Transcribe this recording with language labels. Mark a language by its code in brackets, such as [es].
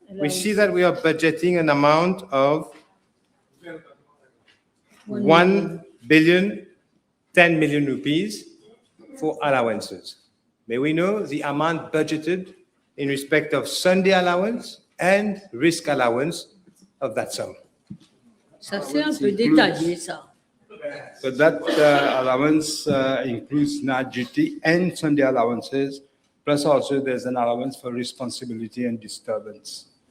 [en] We see that we are budgeting an amount of 1 billion 10 million rupees for allowances. May we know the amount budgeted in respect of Sunday allowance and risk allowance of that sum? [fr] Ça, c'est un peu détaillé, ça. [en] So that allowance includes night duty and Sunday allowances, plus also there's an allowance for responsibility and disturbance.